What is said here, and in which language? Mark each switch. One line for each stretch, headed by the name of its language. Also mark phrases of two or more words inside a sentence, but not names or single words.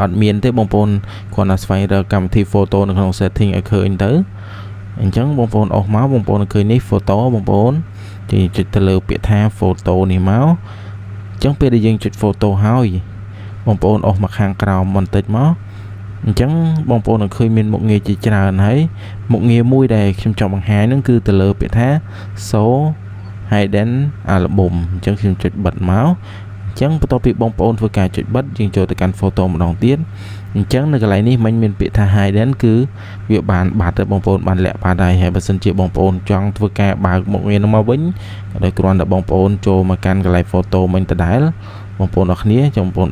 Khmer: ត់មានទេបងប្អូនគ្រាន់តែស្វែងរកកម្មវិធី photo នៅក្នុង setting ឲ្យឃើញទៅអញ្ចឹងបងប្អូនអស់មកបងប្អូនឃើញនេះ photo បងប្អូនចុចទៅលើពាក្យថា photo នេះមកអញ្ចឹងពេលដែលយើងចុច photo ហើយបងប្អូនអស់មកខាងក្រោមបន្តិចមកអញ្ចឹងបងប្អូននឹងឃើ ញមានមុខងារជាច្រើនហើយមុខងារមួយដែលខ្ញុំចង់បង្ហាញហ្នឹងគឺទៅលើពាក្យថា
English: show hidden album
Khmer: អញ្ចឹងខ្ញុំចុចបិទមកអញ្ចឹងបន្ទាប់ពីបងប្អូនធ្វើការចុចបិទយើងចូលទៅកាន់ photo ម្ដ ងទៀតអញ្ចឹងនៅកន្លែងនេះមិនមានពាក្យថា hidden គឺវាបានបាត់ទៅបងប្អូនបានលាក់បាត់ហើយបើសិនជាបងប្អូនចង់ធ្វើការបើ កមុខងារនោះមកវិញដោយគ្រាន់តែបងប្អូនចូលមកកាន់កន្លែង photo មិញដដែលបងប្អូនអរគ្នាចាំបងប្អូន